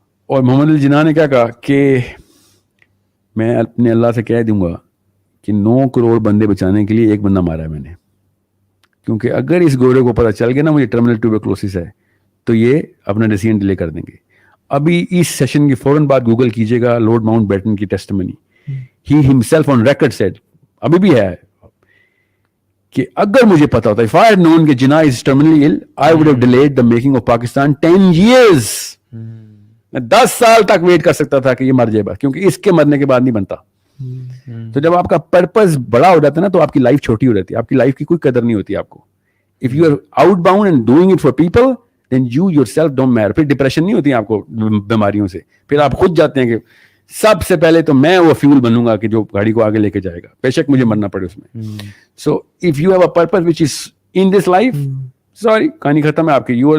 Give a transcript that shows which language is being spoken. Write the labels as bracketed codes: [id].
[ur] اور محمد الجناح نے کیا کہا کہ میں اپنے اللہ سے کہہ دوں گا کہ 9 کروڑ بندے بچانے کے لیے ایک بندہ مارا ہے میں نے, کیونکہ اگر اس گورے کو پتہ چل گیا نا مجھے ٹرمینل ٹیوبرکلوسس ہے تو یہ اپنا ڈیسیژن ڈیلے کر دیں گے. ابھی اس سیشن کی فوراً بعد گوگل کیجیے گا لارڈ ماؤنٹ بیٹن کی testimony. [en] he himself on record said, [ur] ابھی بھی ہے, کہ اگر مجھے پتا ہوتا [en] if I had known کہ Jinnah is terminally ill, I would have delayed the making of Pakistan 10 years. [ur] میں 10 سال تک ویٹ کر سکتا تھا کہ یہ مر جائے بس, کیونکہ اس کے مرنے کے بعد نہیں بنتا. تو جب آپ کا پرپز بڑا ہو جاتا ہے نا تو آپ کی لائف چھوٹی ہو جاتی ہے, آپ کی لائف کی کوئی قدر نہیں ہوتی آپ کو. [en] If you are outbound and doing it for people, then you yourself don't matter. [ur] پھر ڈپریشن نہیں ہوتی آپ کو بیماریوں سے, پھر آپ خود جاتے ہیں کہ سب سے پہلے تو میں وہ فیول بنوں گا کہ جو گاڑی کو آگے لے کے جائے گا, بے شک مجھے مرنا پڑے اس میں. [en] So if you have a purpose which is in this life, sorry, [ur] کہانی ختم ہے آپ کی.